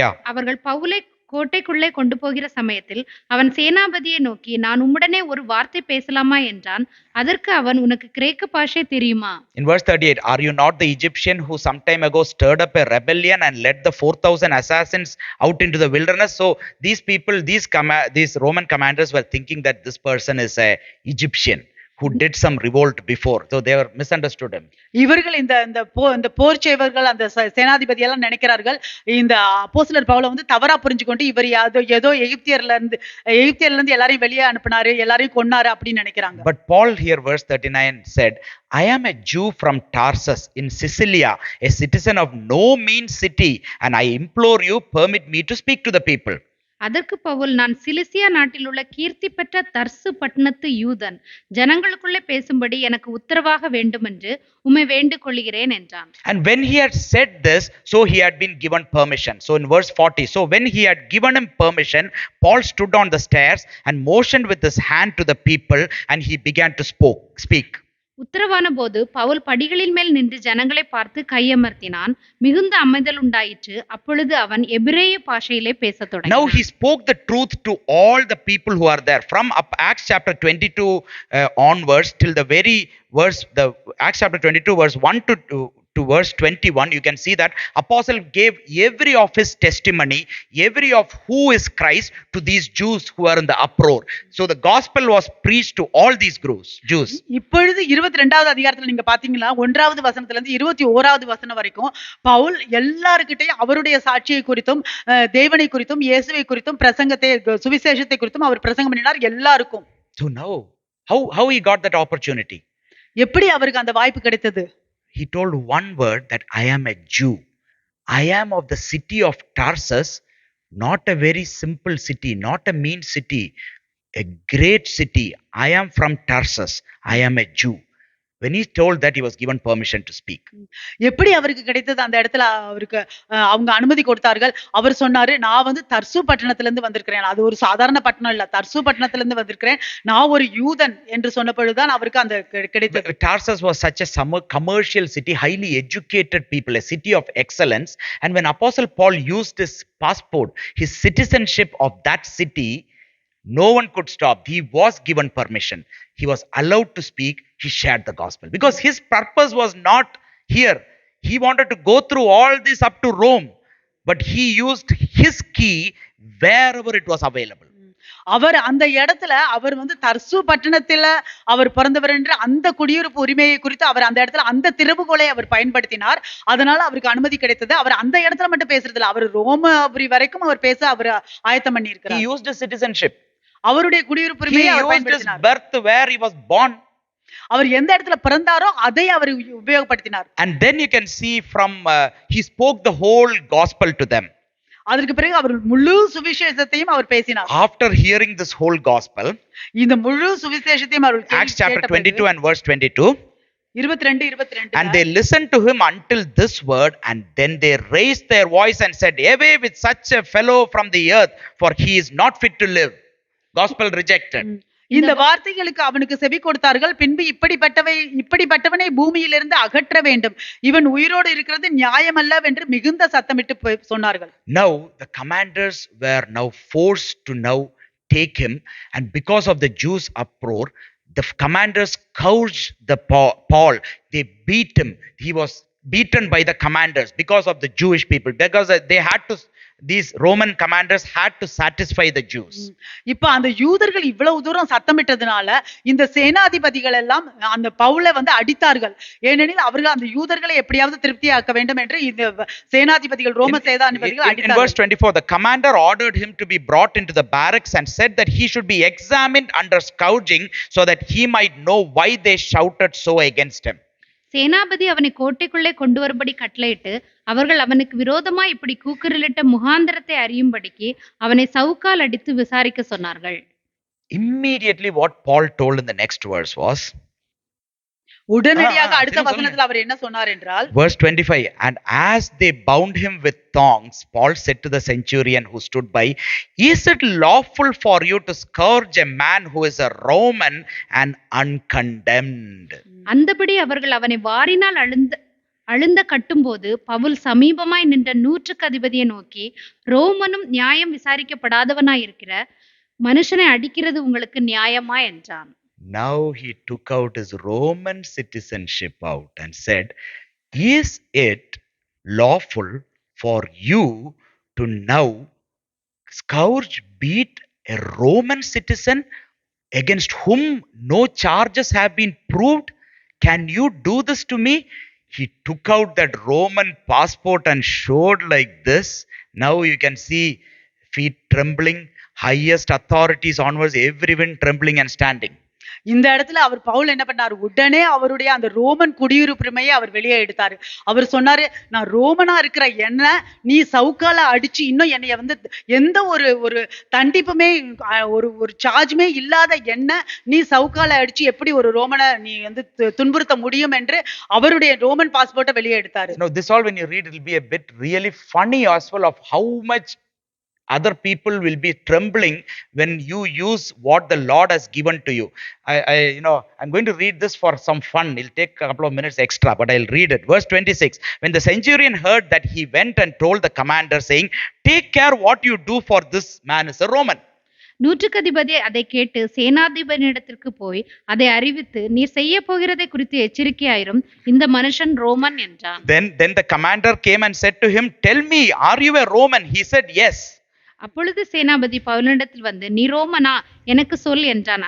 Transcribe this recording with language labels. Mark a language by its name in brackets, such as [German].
[Tamil] அவர்கள் பவுலை கோட்டைக்குள்ளே கொண்டு போகிற சமயத்தில் அவன் சேனாபதியை நோக்கி, நான் உம்முடனே ஒரு வார்த்தை பேசலாமா என்றான். அதற்கு அவன், உனக்கு கிரேக்க பாஷை தெரியுமா? [English] In verse 38, are you not the Egyptian who some time ago stirred up a rebellion and led the 4,000 assassins out into the wilderness? So these people, these Roman commanders were thinking that this person is a Egyptian who did some revolt before, so they were misunderstood him. [Tamil] இவர்கள் இந்த போர் சேவகர்கள் அந்த சேனாதிபதி எல்லாம் நினைக்கிறார்கள், இந்த அப்போஸ்தலர் பவுலை வந்து தவறா புரிஞ்சுக்கொண்டு இவர் ஏதோ எகிப்தியர்ல இருந்து எல்லாரையும் வெளியே அனுப்பினாரு, எல்லாரையும் கொன்னாரு அப்படின்னு நினைக்கிறாங்க. [English] But Paul here verse 39 said, I am a Jew from Tarsus in Sicilia, a citizen of no mean city, and I implore you, permit me to speak to the people. [Tamil] அதற்கு பவுல், நான் சிலிசியா நாட்டில் உள்ள கீர்த்தி பெற்ற தர்சு பட்டணத்து யூதன், ஜனங்களுக்குள்ளே பேசும்படி எனக்கு உத்தரவாக வேண்டும் என்று உம்மை வேண்டிக் கொள்கிறேன் என்றான். [English] And when he had said this, so he had been given permission. So in verse 40, so when he had given him permission, Paul stood on the stairs and motioned with his hand to the people, and he began to speak. [Tamil] உத்தரவான போது பவுல் படிகளின் மேல் நின்று ஜனங்களை பார்த்து கையமர்த்தினான். மிகுந்த அமைதல் உண்டாயிற்று. அப்பொழுது அவன் எபிரேய பாஷையிலே பேசத் தொடங்கினான். [English] Now he spoke the truth to all the people who are there. From Acts chapter 22 onwards till the very verse, the Acts chapter 22 verse 1 to verse 21, you can see that apostle gave every of his testimony, every of who is Christ to these Jews who are in the uproar. So the gospel was preached to all these Jews. [Tamil] இப்பொழுது 22வது அதிகாரத்துல நீங்க பாத்தீங்கன்னா 1வது வசனத்துல இருந்து 21வது வசனம் வரைக்கும் பவுல் எல்லார்கிட்டயும் அவருடைய சாட்சியை குறித்தும் தேவனை குறித்தும் இயேசுவை குறித்தும் பிரசங்கத்தை சுவிசேஷத்தை குறித்தும் அவர் பிரசங்கம் பண்ணினார் எல்லாருக்கும். [English] So now how he got that opportunity? [Tamil] எப்படி அவருக்கு அந்த வாய்ப்பு கிடைத்தது? [English] He told one word, that I am a Jew. I am of the city of Tarsus, not a very simple city, not a mean city, a great city. I am from Tarsus. I am a Jew. When he told that, he was given permission to speak. [Tamil] எப்படி அவருக்கு கிடைத்தது? அந்த இடத்துல அவருக்கு அவங்க அனுமதி கொடுத்தார்கள். அவர் சொன்னாரு, நான் வந்து தர்சு பட்டணத்துல இருந்து வந்திருக்கிறேன். அது ஒரு சாதாரண பட்டணம் இல்ல, தர்சு பட்டணத்துல இருந்து வந்திருக்கிறேன், நான் ஒரு யூதன் என்று சொன்ன பொழுதுதான் அவருக்கு அந்த கிடைத்தது. [English] Tarsus was such a commercial city, highly educated people, a city of excellence. And when Apostle Paul used his passport, his citizenship of that city, no one could stop. He was given permission. He was allowed to speak. He shared the gospel because his purpose was not here. He wanted to go through all this up to Rome, but he used his key wherever it was available. [Tamil] அவர் அந்த இடத்துல அவர் வந்து தர்சு பட்டணத்துல அவர் பிறந்தவர் என்று அந்த குடியிருப்பு உரிமையை குறித்து அவர் அந்த இடத்துல அந்த திறவுகோலை அவர் பயன்படுத்தினார். அதனால அவருக்கு அனுமதி கிடைத்தது. அவர் அந்த இடத்துல மட்டும் பேசுறது இல்ல, அவர் ரோமாபுரி வரைக்கும் அவர் பேச அவர் ஆயத்தம் பண்ணி இருக்கிறார். [English] He used his citizenship. [Tamil] அவருடைய குடியிருப்பு உரிமையை அவர் பயன்படுத்தினார். [English] He used his birth where he was born. [Tamil] அவர் எந்த இடத்துல பிறந்தாரோ அதை அவர் உபயோகப்படுத்தினார். [English] And then you can see from he spoke the whole gospel to them. [Tamil] அதற்கு பிறகு அவர் முழு சுவிசேஷத்தையும் அவர் பேசினார். [English] After hearing this whole gospel, [Tamil] இந்த முழு சுவிசேஷத்தையும் அவர் [English] Acts chapter 22 and verse 22, [Tamil] 22 [English] and they listened to him until this word, and then they raised their voice and said, away with such a fellow from the earth, for he is not fit to live. Gospel rejected. [Tamil] இந்த வார்த்தைகளுக்கு அவனுக்கு செவி கொடுத்தார்கள். பின்பு இப்படிப்பட்டவனை பூமியிலிருந்து அகற்ற வேண்டும், இவன் உயிரோடு இருக்கிறது நியாயமல்லவென்று மிகுந்த சத்தமிட்டு சொன்னார்கள். [English] Now the commanders were now forced to now take him, and because of the Jews' uproar, the commanders scourged the Paul. They beat him. He was beaten by the commanders because of the Jewish people, because they had to, these Roman commanders had to satisfy the Jews. [Tamil] இப்ப அந்த யூதர்கள் இவ்வளவு தூரம் சத்தமிட்டதுனால இந்த சேனாதிபதிகள் எல்லாம் அந்த பவுலை வந்து அடித்தார்கள். ஏனெனில் அவர்கள் அந்த யூதர்களை எப்படியாவது திருப்தியாக்க வேண்டும் என்று இந்த சேனாதிபதிகள், ரோம சேனாதிபதிகள் அடித்தார்கள். [English] In verse 24, the commander ordered him to be brought into the barracks and said that he should be examined under scourging, so that he might know why they shouted so against him. [Tamil] சேனாபதி அவனை கோட்டைக்குள்ளே கொண்டு வரும்படி கட்டளையிட்டு, அவர்கள் அவனுக்கு விரோதமாய் இப்படி கூக்குரலிட்ட முகாந்திரத்தை அறியும்படிக்கு அவனை சவுக்கால் அடித்து விசாரிக்க சொன்னார்கள். [English] Immediately what Paul told in the next verse was, [Tamil] உடனடியாக அடுத்த வசனத்தில் அவர் என்ன சொன்னார் என்றால், [English] verse 25, and as they bound him with thongs, Paul said to the centurion who stood by, is it lawful for you to scourge a man who is a Roman and uncondemned? [Tamil] அந்தபடி அவர்கள் அவனை வாரினால் அழுந்த கட்டும்போது பவுல் சமீபமாய் நின்ற 100 அதிபதியை நோக்கி, ரோமனும் நியாயம் விசாரிக்கப்படாதவனாய் இருக்கிற மனுஷனை அடிக்கிறது உங்களுக்கு நியாயமா என்றான். [English] Now he took out his Roman citizenship out and said, is it lawful for you to now scourge, beat a Roman citizen against whom no charges have been proved? Can you do this to me? He took out that Roman passport and showed like this. Now you can see feet trembling, highest authorities onwards, everyone trembling and standing. [Tamil] இந்த இடத்துல அவர் பவுல் என்ன பண்ணாரு, உடனே அவருடைய அந்த Roman குடியுரிமையை அவர் வெளியே எடுத்தாரு. அவர் சொன்னாரு, நான் ரோமனா இருக்கிற என்ன நீ சவுக்கால அடிச்சு இன்னும் என்னைய வந்து எந்த ஒரு தண்டிப்புமே ஒரு சார்ஜுமே இல்லாத என்ன நீ சவுக்கால அடிச்சு எப்படி ஒரு ரோமனை நீ வந்து துன்புறுத்த முடியும் என்று அவருடைய ரோமன் பாஸ்போர்ட்டை வெளியே எடுத்தாரு. [English] No, this all when you read, it will be a bit really funny as well of how much other people will be trembling when you use what the Lord has given to you. I'm going to read this for some fun. It'll take a couple of minutes extra, but I'll read it. Verse 26, when the centurion heard that, he went and told the commander, saying, take care what you do, for this man is a Roman. [Tamil] 100 அதிபதி அதை கேட்டு சேனாதிபதியிடத்திற்கு போய் அதை அறிவித்து, நீர் செய்ய போகிறதை குறித்து எச்சரிக்கையாயிரும், இந்த மனுஷன் ரோமன் என்றான். [English] Then the commander came and said to him, tell me, are you a Roman? He said, yes. [Tamil] அப்பொழுது சேனாபதி பவுலினிடத்தில் வந்து, நீ ரோமனா, எனக்கு சொல் என்றான்.